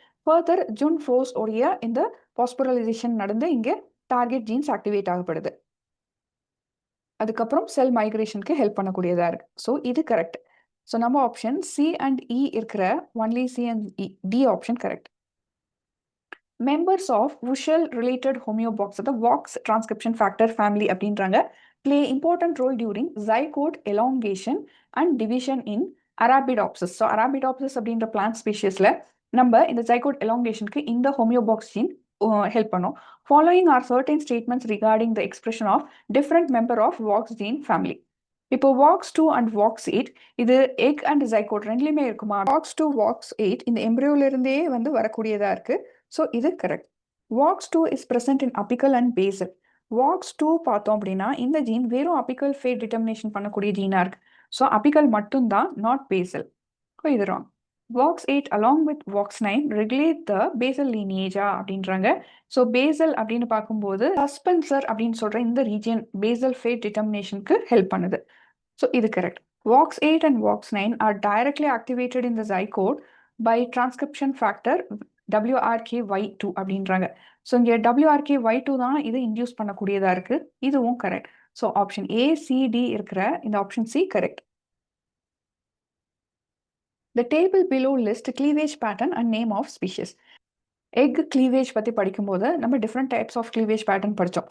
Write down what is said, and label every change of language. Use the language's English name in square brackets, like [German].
[Tamil] Further ஜுன்ஃபோஸ் உடைய இந்த பாஸ்பரலைசேஷன் நடந்து இங்கே டார்கெட் ஜீன்ஸ் ஆக்டிவேட் ஆகப்படுது. அதுக்கப்புறம் செல் மைக்ரேஷனுக்கு ஹெல்ப் பண்ணக்கூடியதாக இருக்குது. ஸோ இது கரெக்ட். ஸோ நம்ம ஆப்ஷன் C அண்ட் E இருக்கிற only C and E, D option correct. [English] members of Wushel related homeobox, the VOX transcription factor family [Tamil] அப்படின்றாங்க, [English] play important role during zygote elongation and division in Arabidopsis. [Tamil] So Arabidopsis அப்படின்ற plant ஸ்பீஷியஸில் நம்ம இந்த zygote எலாங்கேஷனுக்கு இந்த homeobox gene help பண்ணும். [English] Following are certain statements regarding the expression of different member of walks gene family. [Tamil] இப்போ WOX2 and WOX8 இது egg and zygote ரெண்டுலையுமே இருக்குமா? WOX2 WOX8 இந்த எம்ப்ரியோல வந்து வரக்கூடியதாக இருக்குது. ஸோ இது correct. [English] WOX2 is present in apical and basal. [Tamil] WOX2 பார்த்தோம் அப்படின்னா இந்த ஜீன் வெறும் அபிக்கல் ஃபேட் டிட்டர்மினேஷன் பண்ணக்கூடிய ஜீனாக இருக்குது. ஸோ அபிக்கல் மட்டும்தான், நாட் பேசல். ஸோ இது wrong. [English] WOX8 along with WOX9 regulate the basal lineage [Tamil] அப்படின்றாங்க. ஸோ பேசல் அப்படின்னு பார்க்கும்போது சஸ்பென்சர் அப்படின்னு சொல்கிற இந்த ரீஜியன் பேசல் ஃபேட் டிட்டர்மினேஷனுக்கு ஹெல்ப் பண்ணுது. ஸோ இது correct. [English] WOX8 and WOX9 are directly activated in the zygote by transcription factor WRKY2 [Tamil] அப்படின்றாங்க. ஸோ இங்கே WRKY2 தான் இது இன்டியூஸ் பண்ணக்கூடியதாக இருக்குது. இதுவும் கரெக்ட். ஸோ ஆப்ஷன் ACD இருக்கிற இந்த option C correct. [English] The table below list cleavage pattern and name of species. [Tamil] Egg cleavage பற்றி படிக்கும்போது நம்ம different types of cleavage pattern படித்தோம்.